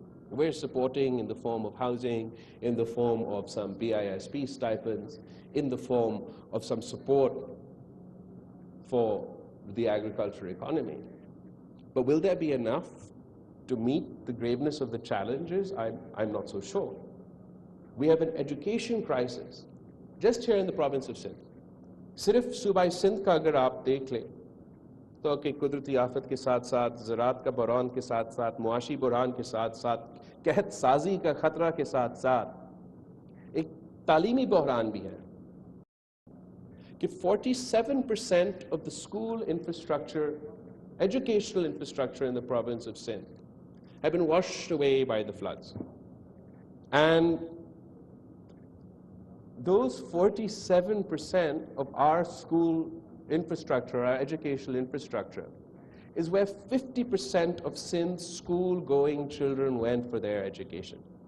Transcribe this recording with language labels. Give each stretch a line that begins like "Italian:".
English: We're supporting in the form of housing, in the form of some BISP stipends, in the form of some support for the agriculture economy. But will there be enough to meet the graveness of the challenges? I'm not so sure. We have an education crisis just here in the province of Sindh.
Urdu: Sirf Subai Sindh ka agar aap dekh le, تو کہ قدرتی آفت کے ساتھ ساتھ زراعت کا بحران کے ساتھ ساتھ معاشی بحران کے ساتھ ساتھ قحط سازی کا خطرہ کے ساتھ ساتھ ایک تعلیمی بحران بھی ہے کہ
English: 47% of the school infrastructure, educational infrastructure in the province of Sindh have been washed away by the floods. And those 47% of our school infrastructure, our educational infrastructure, is where 50% of Sindh's school-going children went for their education.